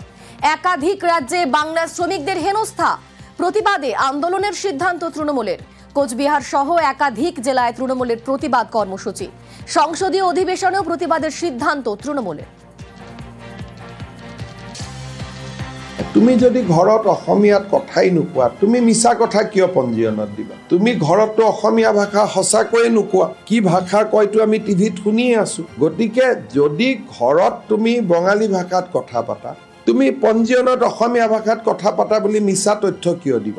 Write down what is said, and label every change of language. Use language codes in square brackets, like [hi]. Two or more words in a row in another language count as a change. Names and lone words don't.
[bn] একাধিক রাজ্যে বাংলার শ্রমিকদের হেনস্থা, প্রতিবাদে আন্দোলনের সিদ্ধান্ত তৃণমূলের। কোচবিহার সহ একাধিক জেলায় তৃণমূলের প্রতিবাদ কর্মসূচি। সংসদীয় অধিবেশনেও প্রতিবাদের সিদ্ধান্ত তৃণমূলের। [as] তুমি যদি ঘৰত অসমীয়াত কথাই নোকোৱা, তুমি মিছা কথা কিয় পঞ্জীয়নত দিবা? তুমি ঘৰততো অসমীয়া ভাষা সঁচাকৈয়ে নোকোৱা, কি ভাষা কয়তো আমি টিভিত শুনিয়ে আছো। গতিকে যদি ঘৰত তুমি বঙালী ভাষাত কথা পাতা, তুমি পঞ্জীয়নত অসমীয়া ভাষাত কথা পাতা বুলি মিছা তথ্য কিয় দিবা?